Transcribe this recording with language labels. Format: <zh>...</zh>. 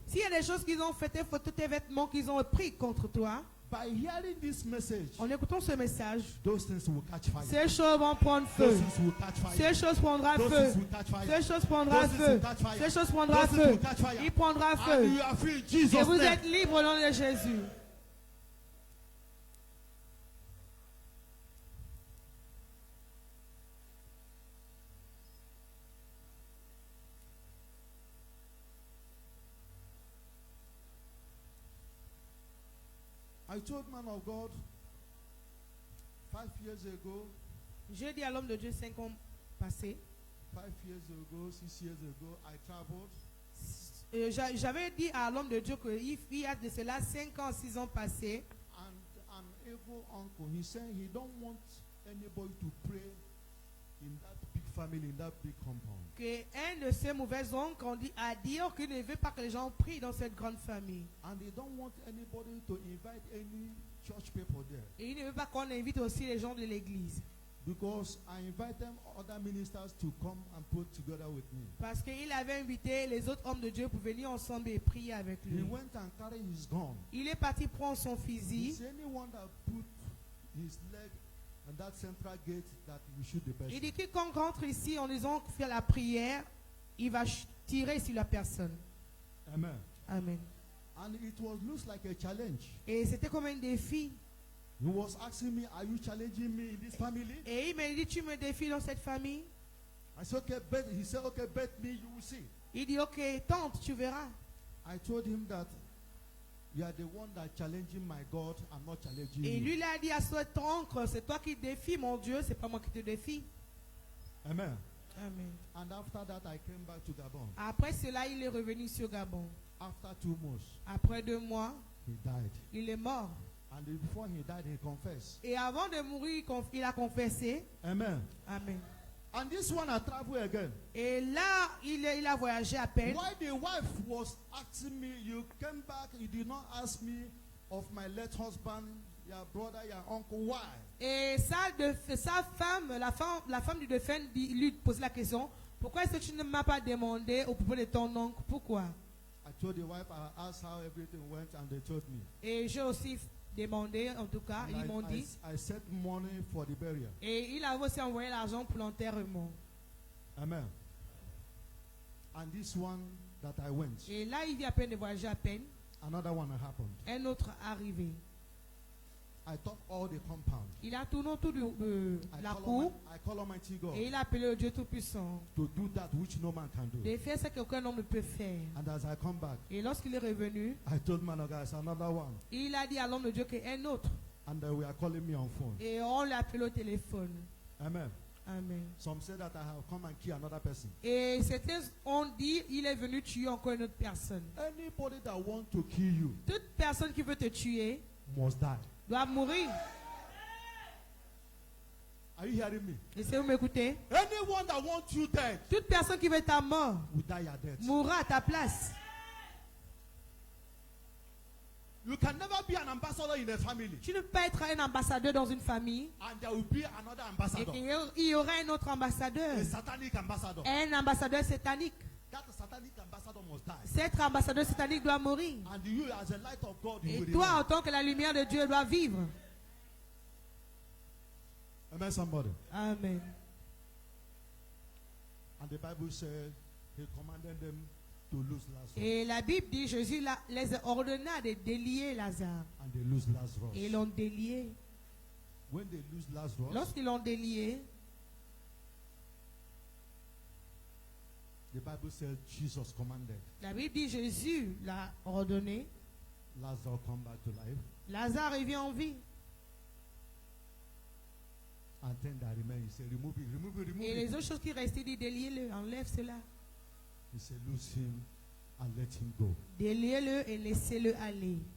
<fr>S'il y a des choses qu'ils ont faites, tous tes vêtements qu'ils ont pris contre toi,</fr> <en>by hearing this message,</en> <fr>en écoutant ce message,</fr> <en>those things will catch fire.</en> <fr>ces choses vont prendre feu.</fr> <en>Those things will catch fire.</en> <fr>Ces choses prendront</fr> <en>Those</en> <fr>feu.</fr> <en>things will catch fire.</en> <fr>Ces choses prendront</fr> <en>Those things</en> <fr>feu.</fr> <en>will catch fire.</en> <fr>Ces choses prendront</fr> <en>Those things</en> <fr>feu.</fr> <en>will catch fire.</en> <fr>Il prendra</fr> <en>And</en> <fr>feu.</fr> <en>you are free in</en> <fr>Et</fr> <en>Jesus'</en> <fr>vous</fr> <en>name.</en> <fr>êtes libre au nom de Jésus.</fr> <en>I told man of God 5 years ago,</en> <fr>J'ai dit à l'homme de Dieu 5 ans passés.</fr> <en>5 years ago, 6 years ago, I traveled.</en> <fr>J'avais dit à l'homme de Dieu qu'il y a de cela 5 ans, 6 ans passés.</fr> <en>And an evil uncle, he said he don't want anybody to pray in that big family, in that big compound.</en> <fr>Qu'un de ses mauvais oncles a dit qu'il ne veut pas que les gens prient dans cette grande famille.</fr> <en>And they don't want anybody to invite any church people there.</en> <fr>Et il ne veut pas qu'on invite aussi les gens de l'église.</fr> <en>Because I invited other ministers to come and pray together with me.</en> <fr>Parce qu'il avait invité les autres hommes de Dieu pour venir ensemble et prier avec</fr> <en>He</en> <fr>lui.</fr> <en>went and carried his gun.</en> <fr>Il est parti prendre son</fr> <en>He</en> <fr>fusil.</fr> <en>said anyone that put his leg on that central gate that we shoot the person.</en> <fr>Il dit quiconque rentre ici en disant qu'il fait la prière, il va tirer sur la personne.</fr> <en>Amen.</en> <fr>Amen.</fr> <en>And it was looks like a challenge.</en> <fr>Et c'était comme un défi.</fr> <en>He was asking me, are you challenging me in this family?</en> <fr>Et il m'a dit, tu me défies dans cette famille?</fr> <en>I said, okay, bet. He said, okay, bet me, you will see.</en> <fr>Il dit, ok, tente, tu verras.</fr> <en>I told him that you are the one that challenging my God. I'm not challenging</en> <fr>Et</fr> <en>you.</en> <fr>lui, il a dit à cet oncle, c'est toi qui défies mon Dieu, c'est pas moi qui te défie.</fr> <en>Amen.</en> <fr>Amen.</fr> <en>And after that, I came back to Gabon.</en> <fr>Après cela, il est revenu sur Gabon.</fr> <en>After 2 months,</en> <fr>Après 2 mois,</fr> <en>he died.</en> <fr>il est mort.</fr> <en>And before he died, he confessed.</en> <fr>Et avant de mourir, il a confessé.</fr> <en>Amen.</en> <fr>Amen.</fr> <en>And this one, I travel again.</en> <fr>Et là, il a voyagé à peine.</fr> <en>Why the wife was asking me, you came back, you did not ask me of my late husband, your brother, your uncle, why?</en> <fr>Et sa femme, la femme du défunt, lui pose la question, pourquoi est-ce que tu ne m'as pas demandé au propos de ton oncle? Pourquoi?</fr> <en>I told the wife, I asked how everything went, and they told me.</en> <fr>Et j'ai aussi demandé, en tout cas,</fr> <en>And</en> <fr>ils m'ont dit.</fr> <en>I sent money for the burial.</en> <fr>Et il a aussi envoyé l'argent pour l'enterrement.</fr> <en>Amen. And this one that I went,</en> <fr>Et là, il vient à peine de voyager à peine.</fr> <en>another one happened.</en> <fr>Un autre arrivé.</fr> <en>I took all the compound.</en> <fr>Il a tourné autour de la cour</fr> <en>I call Almighty God</en> <fr>et il a appelé le Dieu Tout-Puissant.</fr> <en>to do that which no man can do.</en> <fr>De faire ce qu'aucun homme ne peut faire.</fr> <en>And as I come back,</en> <fr>Et lorsqu'il est revenu,</fr> <en>I told man of God, it's another one.</en> <fr>il a dit à l'homme de Dieu qu'un autre.</fr> <en>And we are calling me on phone.</en> <fr>Et on l'a appelé au téléphone.</fr> <en>Amen.</en> <fr>Amen.</fr> <en>Some say that I have come and killed another person.</en> <fr>Et c'était, on dit, il est venu tuer encore une autre personne.</fr> <en>Anybody that wants to kill you</en> <fr>Toute personne qui veut te tuer</fr> <en>must die.</en> <fr>doit mourir.</fr> <en>Are you hearing me?</en> <fr>Est-ce que vous m'écoutez?</fr> <en>Anyone that wants you dead</en> <fr>Toute personne qui veut ta mort</fr> <en>will die your death.</en> <fr>mourra à ta place.</fr> <en>You can never be an ambassador in a family.</en> <fr>Tu ne peux pas être un ambassadeur dans une famille</fr> <en>And there will be another</en> <fr>et</fr> <en>ambassador.</en> <fr>qu'il y aura un autre ambassadeur.</fr> <en>A satanic ambassador.</en> <fr>Un ambassadeur satanique.</fr> <en>That satanic ambassador must die.</en> <fr>Cet ambassadeur satanique doit mourir.</fr> <en>And you as a light of God, you</en> <fr>Et</fr> <en>will</en> <fr>toi, en</fr> <en>remain.</en> <fr>tant que la lumière de Dieu, dois vivre.</fr> <en>Amen, somebody.</en> <fr>Amen.</fr> <en>And the Bible said he commanded them to lose Lazarus.</en> <fr>Et la Bible dit, Jésus les ordonna de délier Lazare.</fr> <en>And they lose Lazarus.</en> <fr>Et ils l'ont délié.</fr> <en>When they lose Lazarus,</en> <fr>Lorsqu'ils l'ont délié,</fr> <en>The Bible says Jesus commanded</en> <fr>La Bible dit Jésus l'a ordonné.</fr> <en>Lazarus come back to life,</en> <fr>Lazare revient en vie.</fr> <en>and then that remained, he said, remove it, remove it, remove</en> <fr>Et les</fr> <en>it.</en> <fr>autres choses qui restaient, dit déliez-le, enlève cela.</fr> <en>He said, loose him and let him go.</en> <fr>Déliez-le et laissez-le aller.</fr>